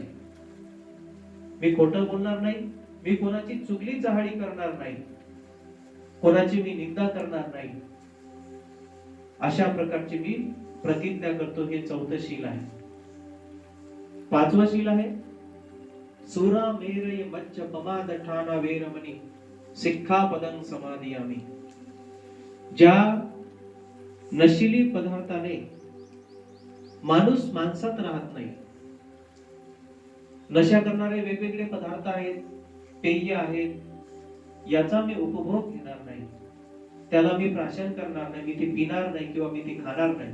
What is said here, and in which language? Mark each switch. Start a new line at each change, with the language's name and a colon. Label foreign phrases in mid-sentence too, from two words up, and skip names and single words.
Marathi: मी खोटं बोलणार नाही, मी कोणाची चुगली चहाडी करणार नाही, कोणाची मी निंदा करणार नाही, अशा प्रकारची मी प्रतिज्ञा करतो. हे चौथं शील आहे. पाचवं शील आहे
Pali: सुरा मेरय मच्च पमाद ठाना वेरमणी सिक्खापदं समादियामी.
Marathi: ज्या नशिली पदार्थाने माणूस माणसात राहत नाही. नशा करणारे वेगवेगळे पदार्थ आहेत, पेय आहेत, याचा मी उपभोग घेणार नाही, त्याला मी प्राशन करणार नाही, मी ते पिणार नाही किंवा मी ते खाणार नाही.